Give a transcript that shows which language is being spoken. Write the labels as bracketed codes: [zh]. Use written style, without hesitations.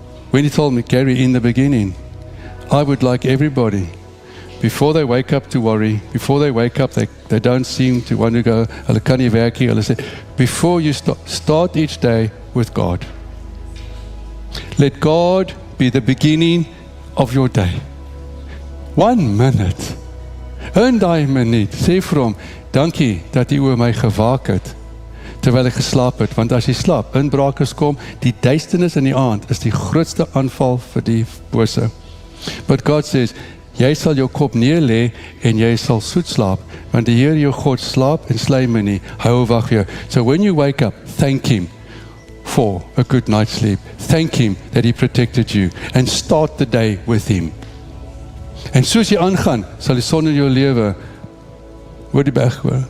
[en] When He told me, Gary, in the beginning, I would like everybody, before they wake up to worry, before they wake up, they don't seem to want to go, [af] hulle kan nie werk hier, hulle sê, [en] before you start each day with God. Let God be the beginning of your day. 1 minute. [af] In daai minuut, sê vir hom, dankie dat U oor my gewaak het, terwyl ek geslaap het, want as jy slaap, inbrakers kom, die duisternis in die aand is die grootste aanval vir die bose. [en] But God says, [af] jy sal jou kop neerlê en jy sal soet slaap, want die Here jou God slaap en slyme nie, hou wag vir jou. [en] So when you wake up, thank Him for a good night's sleep. Thank Him that He protected you and start the day with Him. [af] En soos jy aangaan, sal die son in jou lewe oor die berg hoor.